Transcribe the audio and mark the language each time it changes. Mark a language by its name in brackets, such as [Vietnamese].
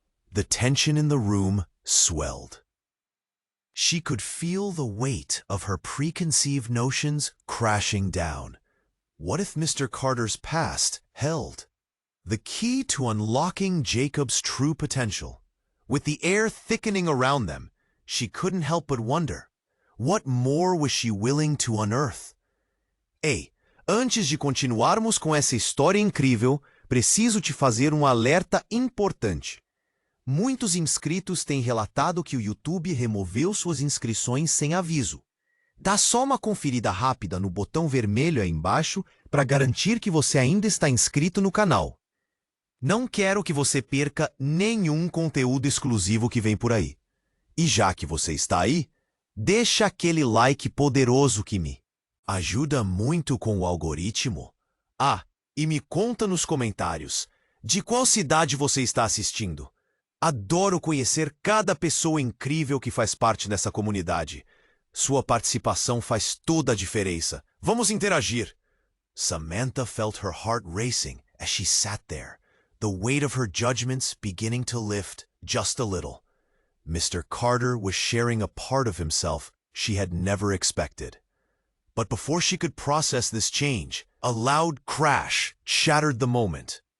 [English] The tension in the room swelled. She could feel the weight of her preconceived notions crashing down. What if Mr. Carter's past held the key to unlocking Jacob's true potential? With the air thickening around them, she couldn't help but wonder, what more was she willing to unearth? [Portuguese] Ei, antes de continuarmos com essa história incrível, preciso te fazer um alerta importante. Muitos inscritos têm relatado que o YouTube removeu suas inscrições sem aviso. Dá só uma conferida rápida no botão vermelho aí embaixo para garantir que você ainda está inscrito no canal. Não quero que você perca nenhum conteúdo exclusivo que vem por aí. E já que você está aí, deixa aquele like poderoso que me ajuda muito com o algoritmo. Ah, e me conta nos comentários, de qual cidade você está assistindo? Adoro conhecer cada pessoa incrível que faz parte dessa comunidade. Sua participação faz toda a diferença. Vamos interagir. [English] Samantha felt her heart racing as she sat there, the weight of her judgments beginning to lift just a little. Mr. Carter was sharing a part of himself she had never expected. But before she could process this change, a loud crash shattered the moment.